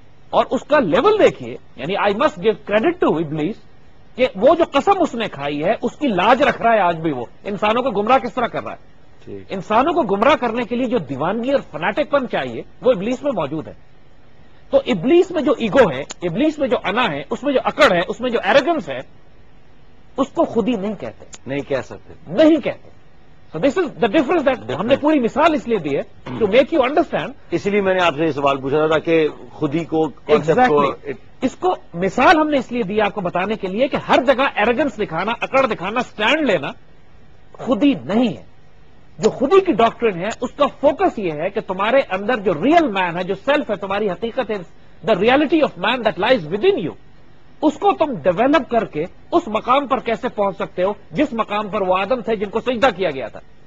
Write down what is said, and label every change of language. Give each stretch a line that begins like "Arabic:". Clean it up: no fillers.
Urdu: اور اس کا لیول دیکھیے، یعنی
English: I must give credit to Iblis
Urdu: کہ وہ جو قسم اس نے کھائی ہے اس کی لاج رکھ رہا ہے آج بھی، وہ انسانوں کو گمراہ کس طرح کر رہا ہے. انسانوں کو گمراہ کرنے کے لیے جو دیوانگی اور فنیٹک پن چاہیے وہ ابلیس میں موجود ہے. تو ابلیس میں جو ایگو ہے، ابلیس میں جو انا ہے، اس میں جو اکڑ ہے، اس میں جو ایروگنس ہے، اس کو خودی نہیں کہتے، نہیں کہہ سکتے، نہیں کہتے.
English: So this is the difference that
Urdu: ہم نے پوری مثال اس لیے دی ہے
English: to make you understand.
Urdu: اسی لیے میں نے آپ سے یہ سوال پوچھا تھا کہ خودی کو concept کو اس کو مثال ہم نے اس لیے دی آپ کو بتانے کے لیے کہ ہر جگہ ایروگنس دکھانا، اکڑ دکھانا، سٹینڈ لینا خودی نہیں ہے. جو خودی کی ڈاکٹرن ہے اس کا فوکس یہ ہے کہ تمہارے اندر جو ریئل مین ہے، جو سیلف ہے، تمہاری حقیقت ہے،
English: the reality of man that lies within you,
Urdu: اس کو تم ڈیولپ کر کے اس مقام پر کیسے پہنچ سکتے ہو جس مقام پر وہ آدم تھے جن کو سجدہ کیا گیا تھا.